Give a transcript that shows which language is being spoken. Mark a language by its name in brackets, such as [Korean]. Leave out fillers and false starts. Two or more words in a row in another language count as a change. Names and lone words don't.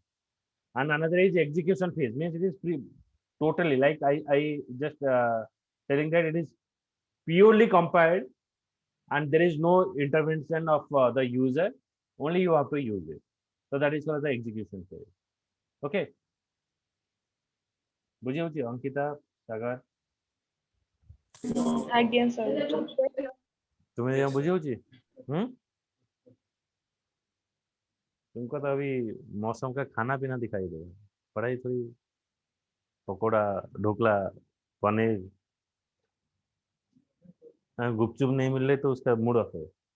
[English] And another is execution phase, means it is totally like I just telling that it is purely compiled and there is no intervention of the user, only you have to use it. So that is called the execution phase. [Odia] Okay, ବୁଝି ହଉଛି ଅଙ୍କିତା, ସାଗର, ଆଜ୍ଞା ସାର୍। [Hindi] तुम्हें यहाँ बुझी होची? तुमको तो अभी मौसम का खाना पीना दिखाई दे, पढ़ाई थोड़ी, पकोड़ा, ढोकला, पनीर, गुपचुप नहीं मिल रहे तो उसका मूड ऑफ है।